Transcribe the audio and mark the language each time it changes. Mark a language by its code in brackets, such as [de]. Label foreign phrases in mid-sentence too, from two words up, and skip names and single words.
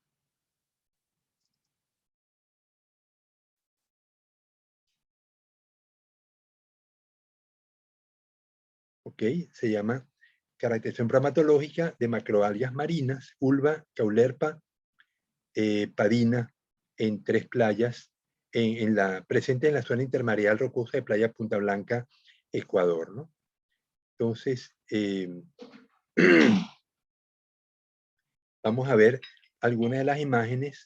[es] Ok, se llama Caracterización bromatológica de macroalgas marinas, ulva, caulerpa, padina, en 3 playas, presente en la zona intermareal rocosa de Playa Punta Blanca, Ecuador, ¿no? Entonces, vamos a ver algunas de las imágenes.